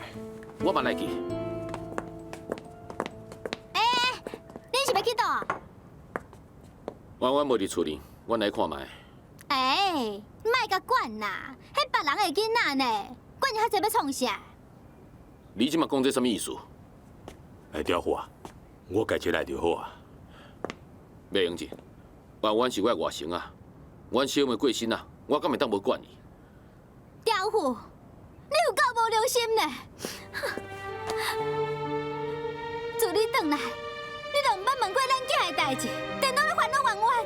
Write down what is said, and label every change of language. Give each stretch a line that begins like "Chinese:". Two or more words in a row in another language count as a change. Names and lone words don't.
Min Nan Chinese: 我嘛来去。恁是要去倒？婉婉无伫厝里，我来看卖。莫甲管啦，迄别人的囡仔呢，管伊遐济要创啥？你即马讲这什么意思？刁父啊，我家己来就好啊。袂用钱。婉婉是我的外甥啊，阮小妹过身啊，我敢会当无管伊？刁父，你有够无良心呢！自你转来，你都毋捌问过咱囝的代志，电脑咧烦恼冤冤。